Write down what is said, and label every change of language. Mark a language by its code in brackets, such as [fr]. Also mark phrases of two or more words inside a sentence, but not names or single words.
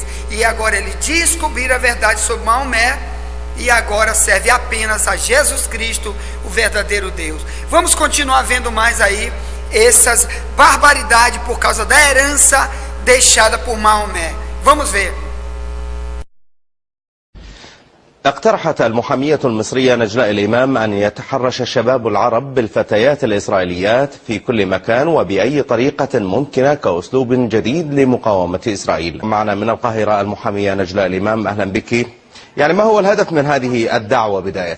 [pt] E agora eles descobriram a verdade sobre Maomé e agora serve apenas a Jesus Cristo, o verdadeiro Deus. Vamos continuar vendo mais aí essas barbaridades por causa da herança deixada por Maomé. Vamos ver. [ar] اقترحت المحامية المصرية نجلاء الإمام أن يتحرش الشباب العرب بالفتيات الإسرائيليات في كل مكان وبأي طريقة ممكنة كأسلوب جديد لمقاومة إسرائيل. معنا من القاهرة المحامية نجلاء الإمام، أهلا بك. يعني ما هو الهدف من هذه الدعوة بداية؟